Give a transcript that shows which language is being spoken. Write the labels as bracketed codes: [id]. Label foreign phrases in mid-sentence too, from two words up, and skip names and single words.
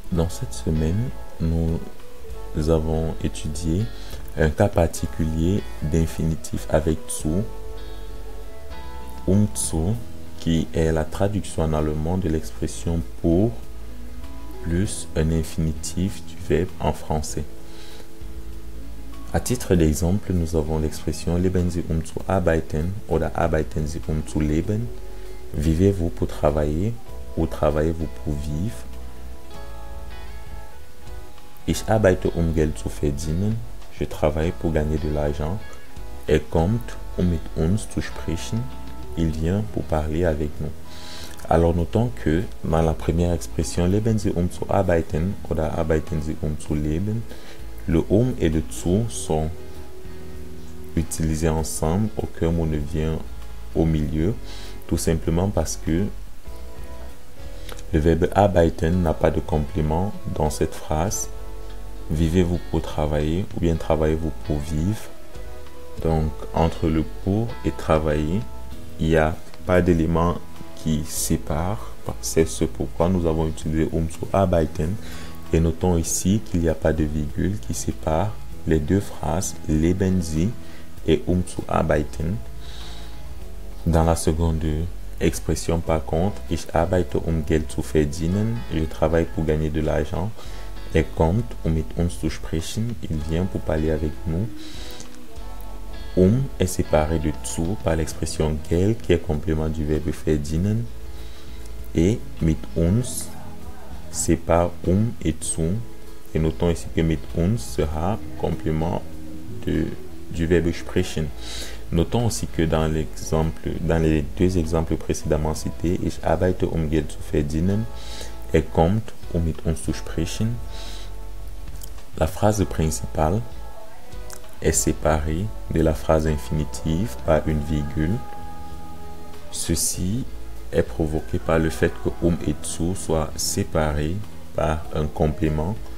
[fr] Dans cette semaine, nous avons étudié un cas particulier d'infinitif avec [de] zu, zu, [fr] qui est la traduction en allemand de l'expression pour plus un infinitif du verbe en français. À titre d'exemple, nous avons l'expression [de] leben Sie zu arbeiten oder arbeiten Sie zu leben. [fr] Vivez-vous pour travailler ou travaillez-vous pour vivre? [de] Ich arbeite Geld zu verdienen. [fr] Je travaille pour gagner de l'argent. [de] Kommt, mit uns zu sprechen. [fr] Il vient pour parler avec nous. Alors notons que dans la première expression [de] leben Sie zu arbeiten oder arbeiten Sie zu leben, [fr] le et le zu sont utilisés ensemble, aucun mot ne vient au milieu, tout simplement parce que le verbe arbeiten n'a pas de complément dans cette phrase. Vivez-vous pour travailler ou bien travaillez-vous pour vivre? Donc entre le pour et travailler, il n'y a pas d'élément qui sépare. C'est ce pourquoi nous avons utilisé [de] zu arbeiten. [fr] Et notons ici qu'il n'y a pas de virgule qui sépare les deux phrases [de] leben Sie [fr] et [de] zu arbeiten. [fr] Dans la seconde expression par contre, [de] ich arbeite Geld zu verdienen, [fr] je travaille pour gagner de l'argent. [de] Kommt, mit uns zu sprechen, [fr] il vient pour parler avec nous. Est séparé de zu par l'expression Geld qui est complément du verbe verdienen. Et [de] mit uns [fr] sépare et zu. Et notons ici que [de] mit uns [fr] sera complément du verbe sprechen. Notons aussi que dans les deux exemples précédemment cités, [de] ich arbeite Geld zu verdienen, kommt, mit uns zu sprechen, [fr] la phrase principale est séparée de la phrase infinitive par une virgule. Ceci est provoqué par le fait que et zu soient séparés par un complément.